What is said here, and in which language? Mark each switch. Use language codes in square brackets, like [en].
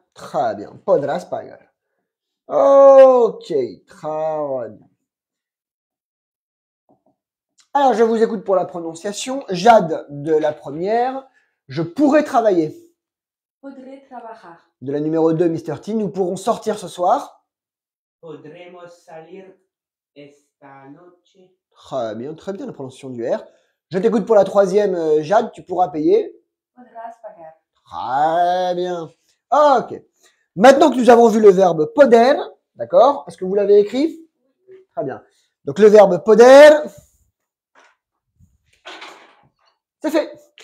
[fr] Très bien. [es] Podrás pagar. [fr] Ok, très bien. Alors, je vous écoute pour la prononciation. Jade de la première. Je pourrais travailler. [es] Podré trabajar. [fr] De la numéro 2, Mr. T, nous pourrons sortir ce soir. [es] Podremos salir esta noche. [fr] Très bien la prononciation du R. Je t'écoute pour la troisième, Jade, tu pourras payer. [es] Podrás pagar. [fr] Très bien. Ok. Maintenant que nous avons vu le verbe poder, d'accord? Est-ce que vous l'avez écrit? Très bien. Donc le verbe poder, c'est fait.